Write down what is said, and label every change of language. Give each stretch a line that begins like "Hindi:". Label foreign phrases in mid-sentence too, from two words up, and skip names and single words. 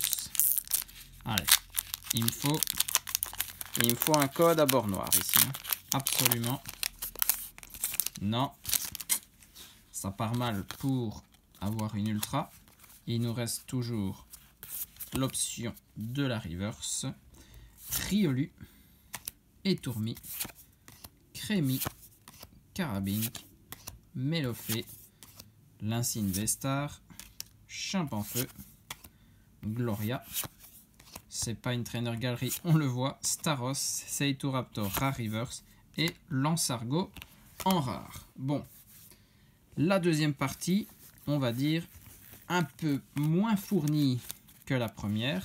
French: Allez, il me faut un code à bord noir ici, hein. Absolument. Non, ça part mal pour avoir une ultra. Il nous reste toujours l'option de la reverse. Riolu, Étourmi, Crémi, Carabink, Mélofée, Lincine Vestar, Chimpanfeu, Gloria, c'est pas une
English: trainer galerie,
French: on le voit, Staros, Seitoraptor rare reverse et Lansargot en rare. Bon, la deuxième partie, on va dire un peu moins fournie que la première.